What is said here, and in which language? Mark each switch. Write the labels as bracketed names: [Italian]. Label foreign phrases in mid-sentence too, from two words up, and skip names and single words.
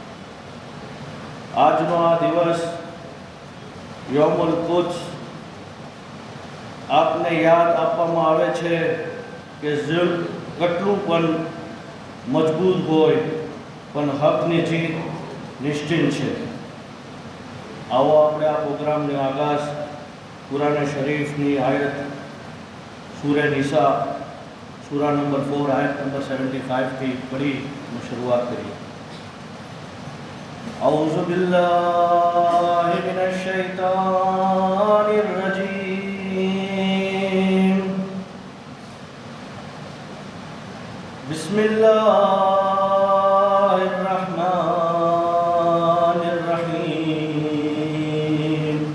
[Gujarati] આજનો આ દિવસ યૌમુલ કુદ્સ આપને યાદ આપવામાં આવે છે કે ઝુલ્મ કેટલું પણ મજબૂત હોય પણ હકની જીત નિશ્ચિત છે. આવો આપણે આ પ્રોગ્રામની આગાઝ કુરાન શરીફની આયત સૂરે નિસા સૂરા નંબર 4 આયત નંબર 75 થી પઢી શરૂઆત કરીએ. [Arabic] أعوذ بالله من الشيطان الرجيم. بسم الله الرحمن الرحيم.